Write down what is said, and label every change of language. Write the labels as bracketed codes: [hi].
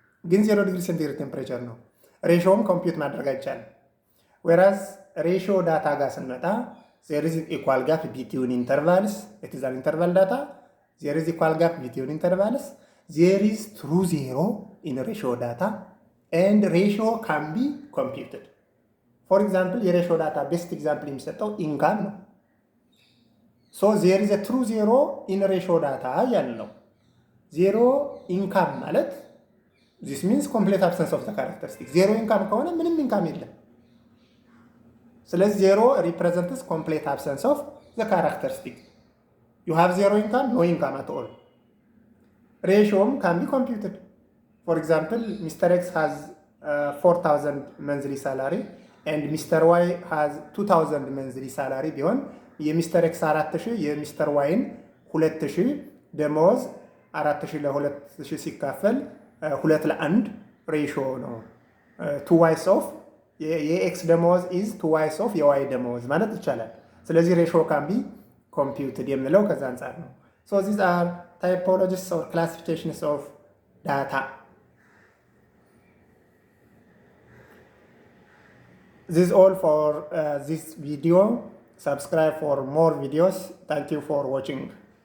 [am] ግን 0 ዲግሪ ሴንቲግሬድ ቴምፕሬቸር ነው። ሬሾውም ኮምፒውት ማድረግ አይቻልም። [en] whereas [am] ሬሾ ዳታ ጋር ስንመጣ [en] there is equal gap between intervals, it is an interval data, there is equal gap between intervals, there is true zero in ratio data and ratio can be computed. for example [am] የሬሾ ዳታ ቤስት ኤግዛምፕል የሚሰጠው ኢንካም ነው። [en] so there is a true zero in ratio data [am] ያለው ዜሮ ኢንካም ማለት [en] this means complete absence of the characteristic። [am] ዜሮ ኢንካም ከሆነ ምንም ኢንካም የለም። ስለዚህ ዜሮ [en] represents complete absence of the characteristic. you have zero income, no income at all. ratio can be computed. for example Mr. X has 4000 monthly salary and Mr. [am] Y has 2000 monthly salary ቢሆን የሚስተር ኤክስ 4000 የሚስተር ዋይን 2000 ደሞዝ 4000 ለ2000 ሲካፈል 2 ለ1 ሬሽዮ ነው። 2 ዋይስ ኦፍ የኤክስ ደሞዝ ኢዝ 2 ዋይስ ኦፍ የዋይ ደሞዝ ማለት ይቻላል። ስለዚህ ሬሽዮ ካን ቢ ኮምፒውትድ የምንለው ከዛ አንፃር ነው። ሶ [en] these are typologies or classifications of data. This is all for this video. Subscribe for more videos. Thank you for watching.